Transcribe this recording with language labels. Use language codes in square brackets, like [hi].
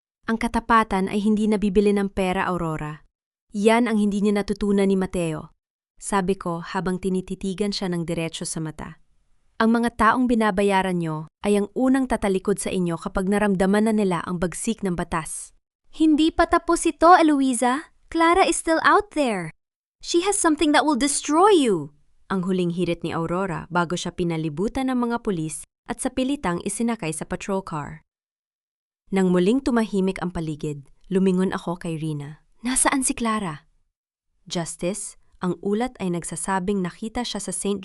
[tl] "Ang katapatan ay hindi nabibili ng pera, Aurora. Yan ang hindi niya natutunan ni Mateo," sabi ko habang tinititigan siya ng diretsyo sa mata. "Ang mga taong binabayaran nyo ay ang unang tatalikod sa inyo kapag naramdaman na nila ang bagsik ng batas." "Hindi pa tapos ito, Eloisa. [en] Clara is still out there. She has something that will destroy you." [tl] Ang huling hirit ni Aurora bago siya pinalibutan ng mga pulis at sa pilitang isinakay sa patrol car. Nang muling tumahimik ang paligid, lumingon ako kay Rina. "Nasaan si Clara?" "Justice, ang ulat ay nagsasabing nakita siya sa St.